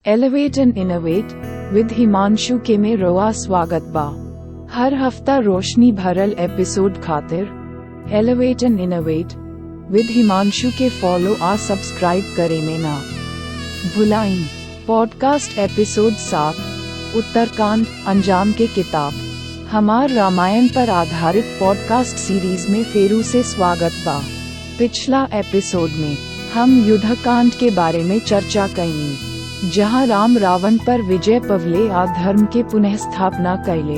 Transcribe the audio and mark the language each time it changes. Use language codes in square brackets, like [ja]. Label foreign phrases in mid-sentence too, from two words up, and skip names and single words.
[bho] एलिवेट एंड इनोवेट विद हिमांशु के में रोआ स्वागत बा। हर हफ्ता रोशनी भरल एपिसोड खातिर एलिवेट एंड इनोवेट विद हिमांशु के फॉलो आ सब्सक्राइब करे में ना भुलाइन। [en] podcast episode [bho] 7 उत्तरकांड अंजाम के किताब हमार रामायण पर आधारित [en] podcast series [bho] में फेरू से स्वागत बा। पिछला एपिसोड में हम युद्धकांड के बारे में चर्चा कईनी, जहां राम रावण पर विजय पवले आ धर्म के पुनः स्थापना कैले।